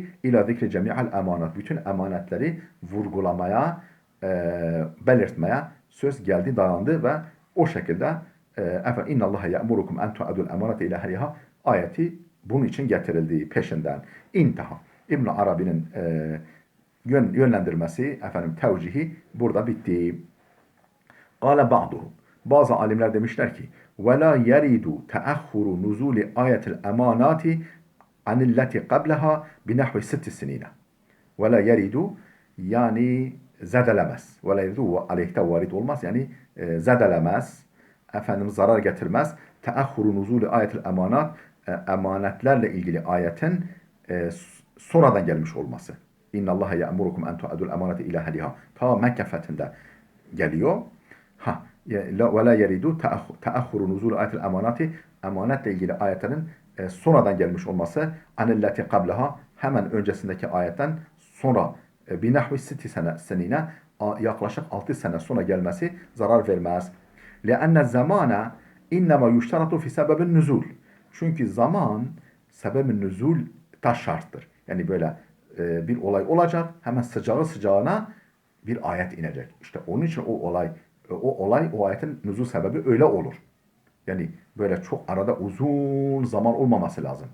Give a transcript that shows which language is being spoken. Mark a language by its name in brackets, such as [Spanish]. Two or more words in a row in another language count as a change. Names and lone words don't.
[Arabic] إلى ذكر جميع الأمانات. [Turkish] Bütün emanetleri vurgulamaya, belirtmeye söz geldi, dayandı ve o şekilde [Arabic] إن الله يأمركم أن تؤدوا الأمانات إلى أهلها [Turkish] ayeti bunun için getirildiği peşinden. İntaha. İbn Arabi'nin yönlendirmesi, tevcihi burada bitti. [Arabic] قال بعضهم. [Turkish] Bazı alimler demişler ki [Arabic] وَلَا يَرِيدُ تَأَخُّرُ نُزُولِ آيَةِ الْاَمَانَاتِ عَنِ الَّتِ قَبْلَهَا بِنَحْوِ 6 سِنِينَ. وَلَا يَرِيدُ [Turkish] yani zedelemez. [Arabic] وَلَا يَرِيدُ [Turkish] aleyhte varid olmaz. Yani zedelemez. Zarar getirmez. [Arabic] تأخر نزول آية الأمانات, [Turkish] emanetlerle ilgili ayetin sonradan gelmiş olması. [Arabic] إن الله يأمركم أن تؤدوا الأمانات إلى أهلها. [Turkish] Ta Mekke fethinde geliyor. [Arabic] ولا يرد تأخر نزول آية الأمانات, [Turkish] emanetle ilgili ayetlerin sonradan gelmiş olması, [Arabic] عن التي قبلها, [Turkish] hemen öncesindeki ayetten sonra [Arabic] بنحو 6 سنين, [Turkish] yaklaşık 6 sene sonra gelmesi zarar vermez. [Arabic] لأن الزمان إنما يشترط في سبب النزول. [Turkish] Çünkü zaman sebebin nüzul da şarttır. Yani böyle bir olay olacak, hemen sıcağı sıcağına bir ayet inecek. İşte onun için o ayetin nüzul sebebi öyle olur. Yani böyle çok arada uzun zaman olmaması lazım.